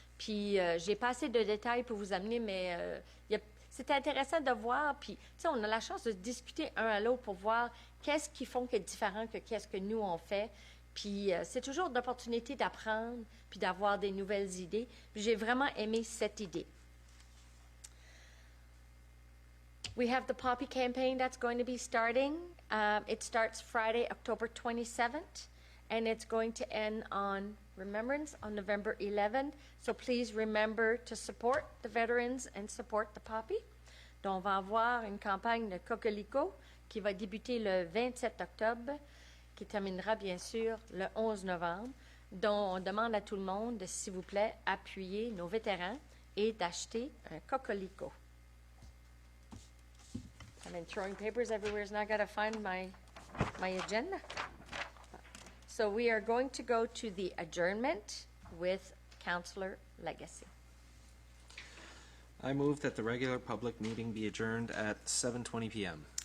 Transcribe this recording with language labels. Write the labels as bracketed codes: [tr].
[fr] Puis, j'ai pas assez de détails pour vous amener, mais c'est intéressant de voir. Puis, tu sais, on a la chance de discuter un à l'autre pour voir qu'est-ce qu'ils font qui est différent que qu'est-ce que nous, on fait. Puis, c'est toujours une opportunité d'apprendre puis d'avoir des nouvelles idées. Puis, j'ai vraiment aimé cette idée. [en] We have the poppy campaign that's going to be starting. It starts Friday, October 27th, and it's going to end on Remembrance on November 11th. So please remember to support the veterans and support the poppy. [fr] Donc, on va avoir une campagne de coquelicot qui va débuter le 27 octobre, qui terminera bien sûr le 11 novembre, dont on demande à tout le monde de, s'il vous plaît, appuyer nos vétérans et d'acheter un coquelicot. [en] I've been throwing papers everywhere, so now I got to find my agenda. So we are going to go to the adjournment with Councillor Legacy. I move that the regular public meeting be adjourned at 7:20 p.m.